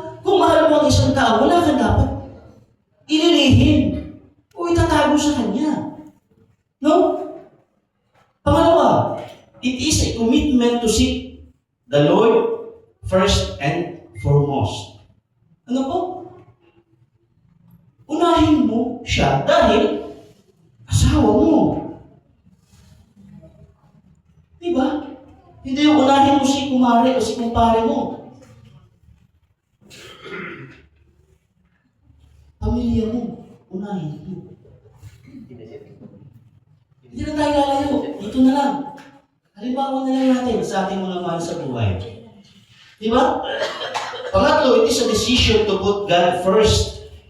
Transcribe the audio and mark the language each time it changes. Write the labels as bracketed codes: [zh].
[tl] Kung mahal mo ang isang tao, wala kang dapat ililihim o itatago sa kanya. No? Pangalawa, [en] it is a commitment to seek the Lord first and foremost. [tl] Ano po? Unahin mo siya dahil asawa mo. Diba? Hindi yung unahin mo si kumare o si kumpare mo. Pamilya mo, unahin mo. Hindi na tayo lalayo. Ito na lang. Halimbawa na lang natin sa ating mga mahal sa buhay. Diba? Pangatlo, [en] it is a decision to put God first.